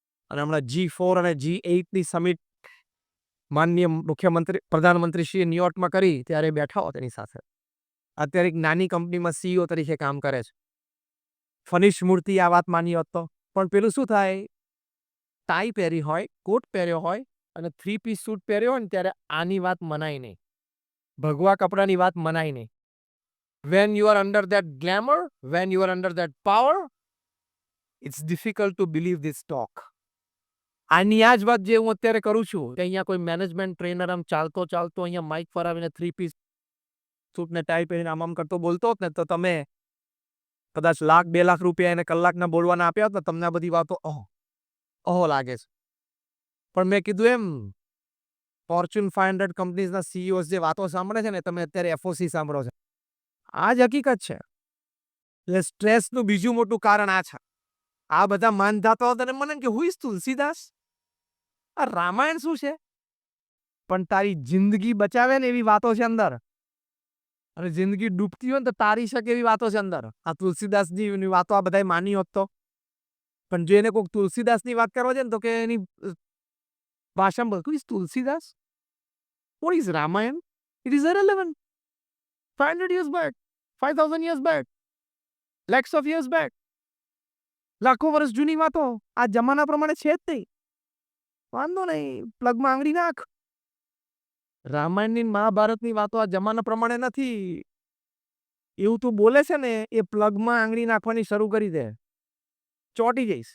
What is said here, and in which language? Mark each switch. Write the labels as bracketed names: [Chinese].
[Gujarati] અને હમણાં G4 અને G8ની સમિટ માનનીય મુખ્યમંત્રી પ્રધાનમંત્રીશ્રીએ ન્યુયોર્કમાં કરી ત્યારે બેઠા હોત એની સાથે. અત્યારે એક નાની કંપનીમાં CEO તરીકે કામ કરે છે. ફનીશ મૂર્તિ આ વાત માની હોત તો. પણ પેલું શું થાય, ટાઈ પહેરી હોય, કોટ પહેર્યો હોય અને 3 પીસ સૂટ પહેર્યો હોય ને ત્યારે આની વાત મનાય નહીં. ભગવા કપડાની વાત મનાય નહીં. [English] When you are under that glamour, when you are under that power, it's difficult to believe this talk. [Gujarati] આની આ જ વાત જે હું અત્યારે કરું છું કે અહીંયા કોઈ મેનેજમેન્ટ ટ્રેનર આમ ચાલતો અહીંયા માઇક પર આવીને 3 પીસ સૂટ ને ટાઈ પહેરીને આમ કરતો બોલતો હોત ને તો તમે કદાચ $1,00,000 2 લાખ રૂપિયા એને કલાકના બોલવાના આપ્યા હોત ને તમને આ બધી વાતો અહો લાગે છે. પણ મેં કીધું એમ, ફોર્ચ્યુન 500 કંપનીઝના CEOs જે વાતો સાંભળે છે ને, તમે અત્યારે FOC સાંભળો છો. આ જ હકીકત છે. એટલે સ્ટ્રેસનું બીજું મોટું કારણ આ છે. આ બધા માનધાતા હતા મને કે [English] who is Tulsidas, [Gujarati] આ રામાયણ શું છે? પણ તારી જિંદગી બચાવે ને એવી વાતો છે અંદર, અને જિંદગી ડૂબતી હોય ને તો તારી શકે એવી વાતો છે અંદર. આ તુલસીદાસની વાતો આ બધાય માની હોત તો. પણ જો એને કોઈક તુલસીદાસની વાત કરવા છે ને તો કે એની ભાષામાં [English] Who is Tulsidas, what is Ramayan? It is irrelevant. 500 years back, 5,000 years back, lakhs of years back. [Gujarati] લાખો વર્ષ જૂની વાતો આ જમાના પ્રમાણે છે જ નહીં. વાંધો નહીં, પ્લગમાં આંગળી નાખ. રામાયણની મહાભારતની વાતો આ જમાના પ્રમાણે નથી. એવું તું બોલે છે ને એ પ્લગમાં આંગળી નાખવાની શરૂ કરી દે, ચોટી જઈશ.